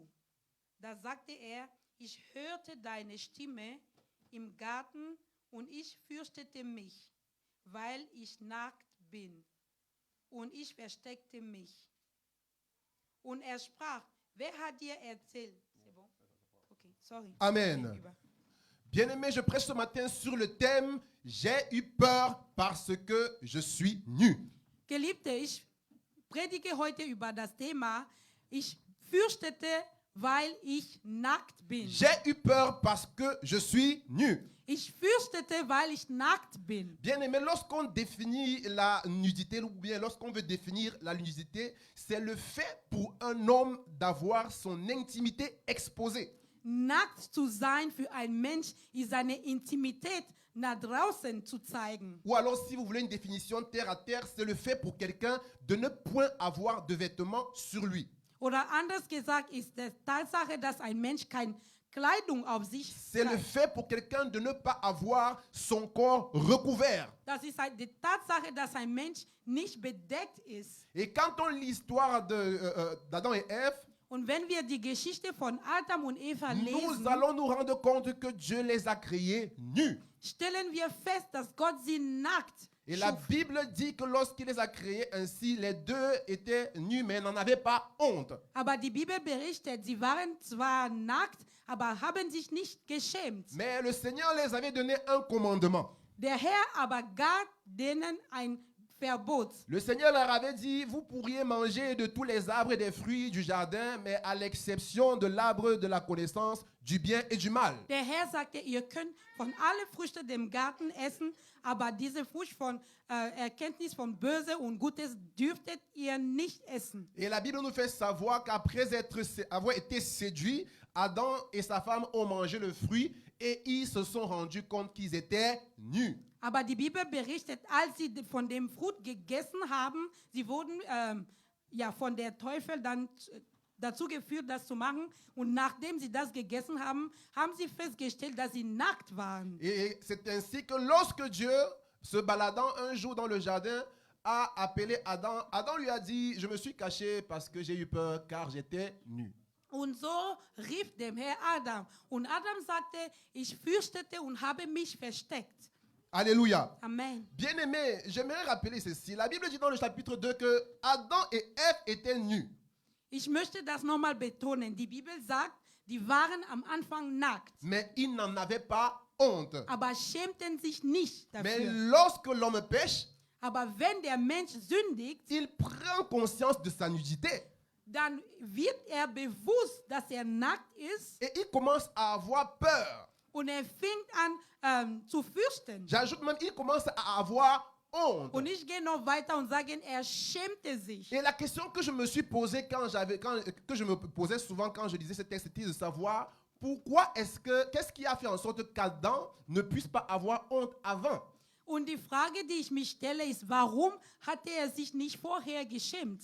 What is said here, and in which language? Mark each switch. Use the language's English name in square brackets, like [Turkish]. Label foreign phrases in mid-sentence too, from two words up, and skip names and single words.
[German] Da sagte er, ich hörte deine Stimme im Garten und ich fürchtete mich, weil ich nackt bin. Und ich versteckte mich. Und er sprach, wer hat dir erzählt? [French] C'est bon? [English] Okay, sorry. [French] Amen. Bien-aimé, je prêche ce matin sur le thème « J'ai eu peur parce que je suis nu ». [German] Geliebte, ich predige heute über das Thema, ich fürchtete, weil ich nackt bin. [French] J'ai eu peur parce que je suis nu. [German] Ich fürchtete, weil ich nackt bin. [French] Bien-aimé, lorsqu'on définit la nudité ou bien lorsqu'on veut définir la nudité, c'est le fait pour un homme d'avoir son intimité exposée. [German] Nackt zu sein für einen Mensch ist seine Intimität nach draußen zu zeigen. [French] Ou alors, si vous voulez une définition terre à terre, c'est le fait pour quelqu'un de ne point avoir de vêtements sur lui. [German] Oder anders gesagt ist die Tatsache, dass ein Mensch keine Kleidung auf sich [French] C'est le [German] hat. [French] fait pour quelqu'un de ne pas avoir son corps recouvert. [German] Das ist die Tatsache, dass ein Mensch nicht bedeckt ist. [French] Et quand on lit l'histoire d'Adam et Ève, [German] Und wenn wir die Geschichte von Adam und Eva [French] nous [German] lesen, [French] allons nous rendre compte que Dieu les a créés nus. [German] stellen wir fest, dass Gott sie nackt [French] Et la [German] schuf. [French] Bible dit que lorsqu'il les a créés ainsi, les deux étaient nus, mais n'en avaient pas honte. [German] Aber die Bibel berichtet, sie waren zwar nackt, aber haben sich nicht geschämt. [French] Mais le Seigneur les avait donné un commandement. [German] Der Herr aber gab denen ein Verbot. [French] Le Seigneur leur avait dit, vous pourriez manger de tous les arbres et des fruits du jardin, mais à l'exception de l'arbre de la connaissance du bien et du mal. [German] Der Herr sagte, ihr könnt von allen Früchten dem Garten essen, aber diese Frucht von Erkenntnis von Böse und Gutes dürftet ihr nicht essen. [French] Et la Bible nous fait savoir qu'après avoir été séduits, Adam et sa femme ont mangé le fruit et ils se sont rendus compte qu'ils étaient nus. [German] Aber die Bibel berichtet, als sie von dem Frucht gegessen haben, sie wurden von der Teufel dann dazu geführt, das zu machen. Und nachdem sie das gegessen haben, haben sie festgestellt, dass sie nackt waren. [French] Et c'est ainsi que lorsque Dieu, se baladant un jour dans le jardin, a appelé Adam, Adam lui a dit, je me suis caché parce que j'ai eu peur car j'étais nu. [German] Und so rief dem Herr Adam. Und Adam sagte, ich fürchtete und habe mich versteckt. [French] Alléluia. Amen. Bien-aimé, j'aimerais rappeler ceci. La Bible dit dans le chapitre 2 que Adam et Ève étaient nus. [German] Ich möchte das nochmal betonen. Die Bibel sagt, die waren am Anfang nackt, [French] Mais ils n'en avaient pas honte. [German] aber schämten sich nicht [French] Mais [German] dafür. [French] lorsque l'homme pêche, [German] Aber wenn der Mensch sündigt, [French] il prend conscience de sa nudité. [German] dann wird er bewusst, dass er nackt ist [French] Et il commence à avoir peur. [German] und er fängt an zu fürchten. [French] J'ajoute même, il commence à avoir honte. [German] Und ich gehe noch weiter und sage, er schämte sich. [French] Et la question que je me suis posée que je me posais souvent quand je lisais ce texte, c'était de savoir pourquoi qu'est-ce qui a fait en sorte qu'Adam ne puisse pas avoir honte avant? [German] Und die Frage, die ich mich stelle, ist, warum hatte er sich nicht vorher geschämt?